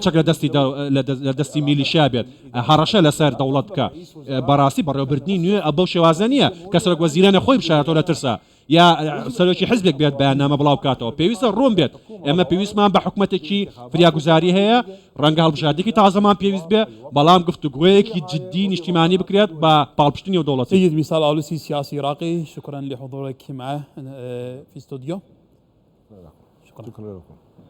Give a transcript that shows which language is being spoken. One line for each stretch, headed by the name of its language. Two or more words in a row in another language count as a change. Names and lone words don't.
Central Kurdish: چەک لە دەستی میلیشیا بێت هەڕەشە لەسەر دەوڵەت بکە بەڕاستی بەڕێوەبردننی نوێ ئەو شێوازە کە سەرۆک وەزیرانە خۆی بشارەتەوە لە ترسا یا سەرۆکی حزبێک بێت بەیاننامە بڵاو بکاتەوە پێویستە ڕوون بێت ئێمە پێویستمان بە حکوومەتێکی فریاگوزاری هەیە ڕەنگە هەڵبژاردێکی تازەمان پێویست بێ بەڵام گفتوگویەکی جدی نیشتیمانی بکرێت بە پاڵپشتنی و دەوڵەتی.
Arabic: سيد مثال أولوسي سياسي عراقي شكرا لحضورك معه في استوديو. شكرا لكم.